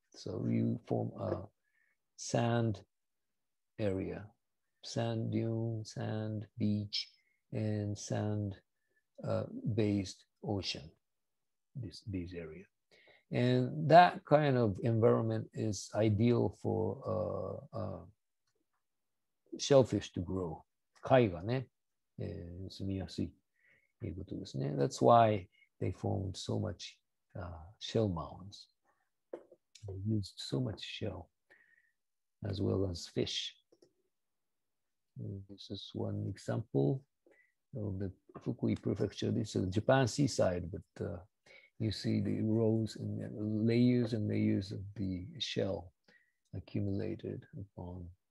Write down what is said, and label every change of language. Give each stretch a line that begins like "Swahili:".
English: So you form a sand area, sand dune, sand beach, and sand based ocean, these areas. And that kind of environment is ideal for shellfish to grow.
Japanese: 貝がね、住みやすいということですね。
English: That's why they formed so much shell mounds. They used so much shell as well as fish. And this is one example of the Fukui Prefecture. This is the Japan seaside, but you see the rows and layers of the shell accumulated upon.